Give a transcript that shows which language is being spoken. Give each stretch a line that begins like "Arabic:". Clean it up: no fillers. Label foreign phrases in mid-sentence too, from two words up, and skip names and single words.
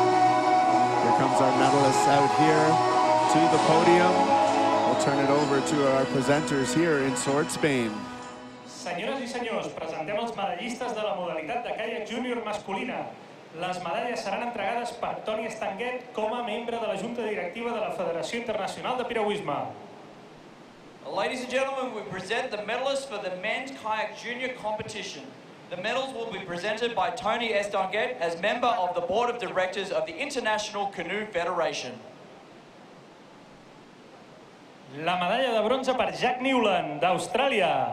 English: Here comes our medalists out here to the podium. We'll turn it over to our presenters here in Sort, Spain.
Catalan: Senyores i senyors, presentem els medallistes de la modalitat de kayak júnior masculina. Les medalles seran entregades per Toni Estanguet com a membre de la Junta Directiva de la Federació Internacional de Piragüisme.
English: Ladies and gentlemen, we present the medalists for the men's kayak junior competition. The medals will be presented by Toni Estanguet as member of the Board of Directors of the International Canoe Federation.
Catalan: La medalla de bronze per Jack Newland, d'Austràlia.